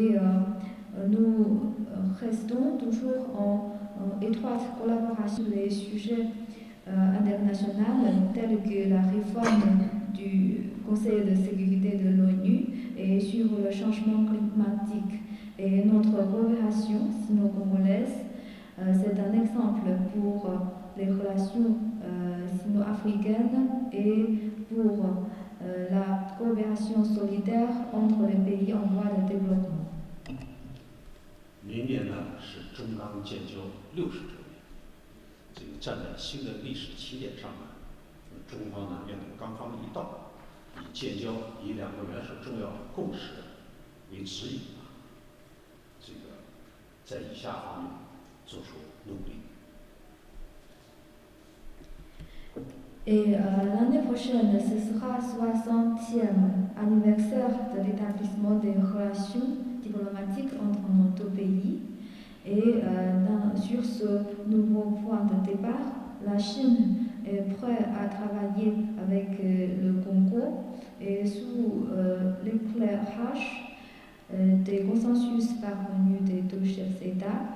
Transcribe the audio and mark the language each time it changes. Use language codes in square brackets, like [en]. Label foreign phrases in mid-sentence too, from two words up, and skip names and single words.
[fr] Et nous restons toujours en étroite collaboration sur les sujets internationaux tels que la réforme du Conseil de sécurité de l'ONU et sur le changement climatique. Et notre coopération sino-congolaise, c'est un exemple pour les relations sino-africaines et pour la coopération solidaire entre les pays en voie de développement. [zh] 明年呢是中钢建交60周年，这个站在新的历史起点上呢，中方呢要与钢方一道，以建交以两国元首重要共识为指引啊，这个在以下方面做出努力。 [fr] Et l'année prochaine, ce sera 60e anniversaire de l'établissement des relations diplomatiques entre nos deux pays. Et sur ce nouveau point de départ, la Chine est prête à travailler avec le Congo et sous l'éclairage des consensus parvenus des deux chefs d'État.